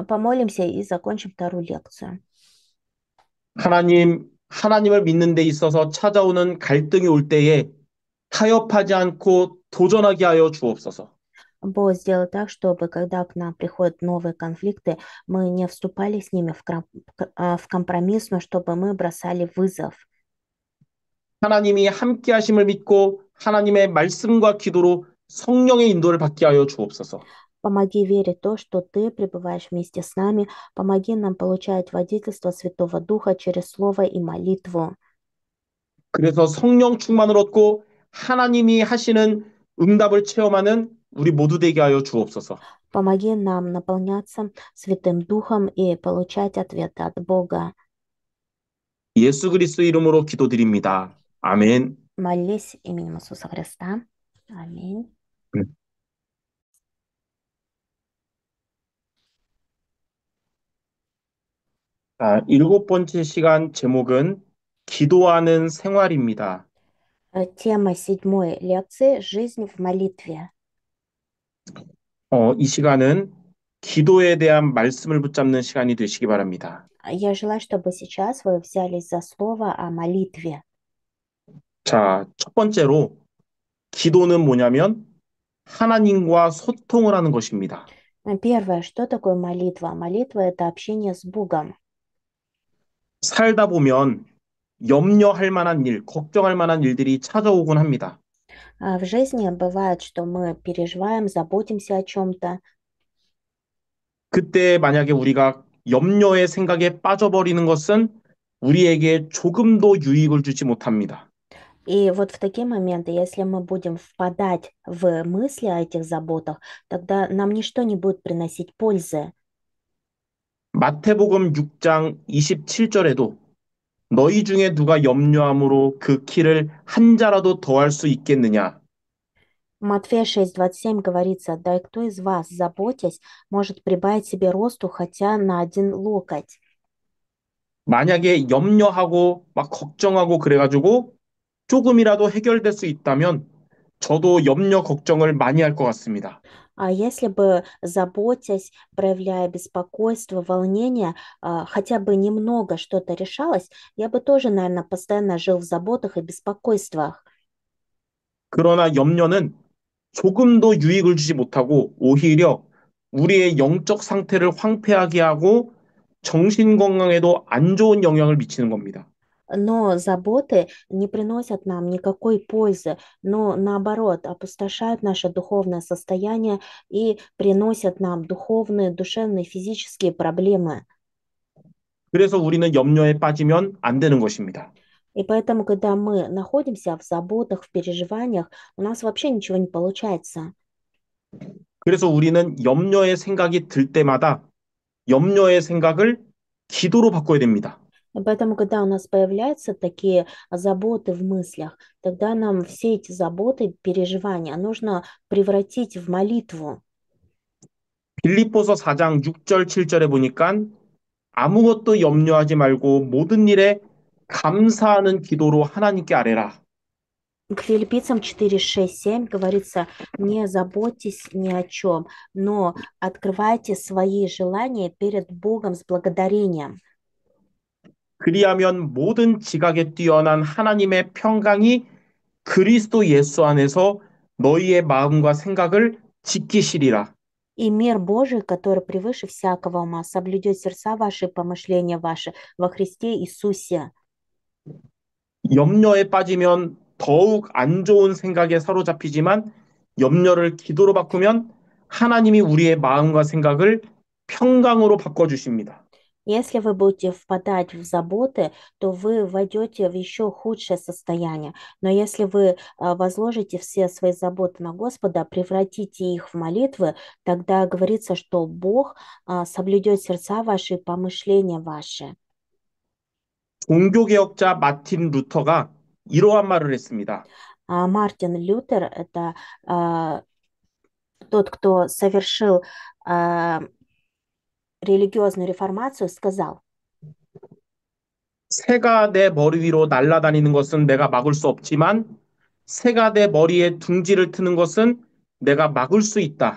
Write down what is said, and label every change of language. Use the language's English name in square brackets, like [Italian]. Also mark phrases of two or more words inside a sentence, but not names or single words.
[Russian] Помолимся и закончим вторую лекцию. [Korean] 하나님을 믿는 데 있어서 찾아오는 갈등이 올 때에 타협하지 않고 도전하게 하여 주옵소서. [Russian] Бог сделал так, чтобы когда к нам приходят новые конфликты, мы не вступали с ними в компромисс, но чтобы мы бросали вызов. [Korean] 하나님이 함께 하심을 믿고 하나님의 말씀과 기도로 성령의 인도를 받게 하여 주옵소서. [Russian] Помоги верить в то, что Ты пребываешь вместе с нами. Помоги нам получать водительство Святого Духа через Слово и молитву. [Korean] 그래서 성령 충만을 얻고 하나님이 하시는 응답을 체험하는 우리 모두 되게 하여 주옵소서. [Russian] Помоги нам наполняться Святым Духом и получать ответы от Бога. [Korean] 예수 그리스도 이름으로 기도드립니다. 아멘. [Russian] Молись именем Иисуса Христа. Аминь. [Korean] 일곱 번째 시간 제목은 기도하는 생활입니다. [Russian] Тема седьмой лекции — «Жизнь в молитве». [Korean] 이 시간은 기도에 대한 말씀을 붙잡는 시간이 되시기 바랍니다. [Russian] Я желаю, чтобы сейчас вы взялись за слово о молитве. [Korean] 자, 첫 번째로 기도는 뭐냐면 하나님과 소통을 하는 것입니다. [Russian] Первое, что такое молитва? Молитва — это общение с Богом. [Korean] 살다 보면 염려할 만한 일, 걱정할 만한 일들이 찾아오곤 합니다. [Russian] В жизни бывает, что мы переживаем, заботимся о чем-то, [Korean] 그때 만약에 우리가 염려의 생각에 빠져버리는 것은 우리에게 조금도 유익을 주지 못합니다. [Russian] и вот в такие моменты, если мы будем впадать в мысли о этих заботах, тогда нам ничто не будет приносить пользы. [Korean] 마태복음 6장 27절에도 너희 중에 누가 염려함으로 그 키를 한 자라도 더할 수 있겠느냐? [Russian] Матфея 6:27 говорится: «Да и кто из вас, заботясь, может прибавить себе росту хотя на один локоть?» [Korean] 만약에 염려하고 막 걱정하고 그래가지고 조금이라도 해결될 수 있다면 저도 염려 걱정을 많이 할 것 같습니다. [Russian] А если бы, заботясь, проявляя беспокойство, волнение, хотя бы немного что-то решалось, я бы тоже, наверное, постоянно жил в заботах и беспокойствах. [Korean] 그러나 염려는 조금도 유익을 주지 못하고 오히려 우리의 영적 상태를 황폐하게 하고 정신 건강에도 안 좋은 영향을 미치는 겁니다. [Russian] Но заботы не приносят нам никакой пользы, но наоборот опустошают наше духовное состояние и приносят нам духовные, душевные, физические проблемы. [Korean] 그래서 우리는 염려에 빠지면 안 되는 것입니다. [Russian] И поэтому, когда мы находимся в заботах, в переживаниях, у нас вообще ничего не получается. [Korean] 그래서 우리는 염려의 생각이 들 때마다 염려의 생각을 기도로 바꿔야 됩니다. [Russian] И поэтому, когда у нас появляются такие заботы в мыслях, тогда нам все эти заботы, переживания нужно превратить в молитву. [Korean] 빌립보서 4장 6절 7절에 보니까 아무것도 염려하지 말고 모든 일에 감사하는 기도로 하나님께 아뢰라. [Russian] К филиппийцам 4, 6, 7 говорится, не заботьтесь ни о чем, но открывайте свои желания перед Богом с благодарением. [Korean] 그리하면 모든 지각에 뛰어난 하나님의 평강이 그리스도 예수 안에서 너희의 마음과 생각을 지키시리라. [Russian] И мир Божий, который превыше всякого ума, соблюдет сердца ваши и помышления ваши во Христе Иисусе. [Korean] 염려에 빠지면 더욱 안 좋은 생각에 사로잡히지만 염려를 기도로 바꾸면 하나님이 우리의 마음과 생각을 평강으로 바꿔주십니다. [Russian] Если вы будете впадать в заботы, то вы войдете в еще худшее состояние. Но если вы возложите все свои заботы на Господа, превратите их в молитвы, тогда говорится, что Бог соблюдет сердца ваши и помышления ваши. [Korean] 종교개혁자 마틴 루터가 이러한 말을 했습니다. [Russian] Мартин Лютер– это а, тот, кто совершил а, религиозную реформацию, сказал, [Korean] 새가 내 머리 위로 날아다니는 것은 내가 막을 수 없지만 새가 내 머리에 둥지를 트는 것은 내가 막을 수 있다.